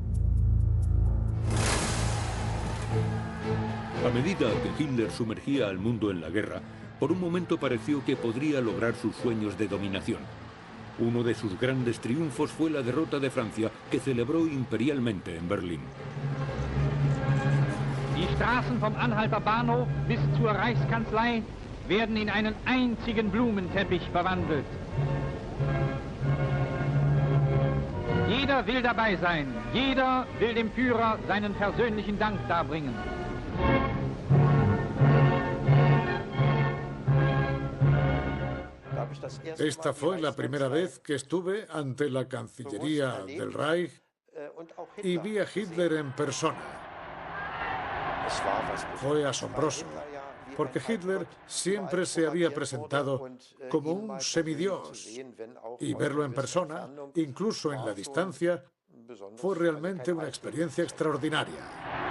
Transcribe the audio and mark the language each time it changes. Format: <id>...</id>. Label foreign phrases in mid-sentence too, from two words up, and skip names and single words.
<es>A medida que Hitler sumergía al mundo en la guerra, por un momento pareció que podría lograr sus sueños de dominación. Uno de sus grandes triunfos fue la derrota de Francia, que celebró imperialmente en Berlín.</es> <de>Die Straßen vom Anhalter Bahnhof bis zur Reichskanzlei werden in einen einzigen Blumenteppich verwandelt. Jeder will dabei sein, jeder will dem Führer seinen persönlichen Dank darbringen.</de> <es>Esta fue la primera vez que estuve ante la Cancillería del Reich y vi a Hitler en persona. Fue asombroso, porque Hitler siempre se había presentado como un semidios, y verlo en persona, incluso en la distancia, fue realmente una experiencia extraordinaria.</es>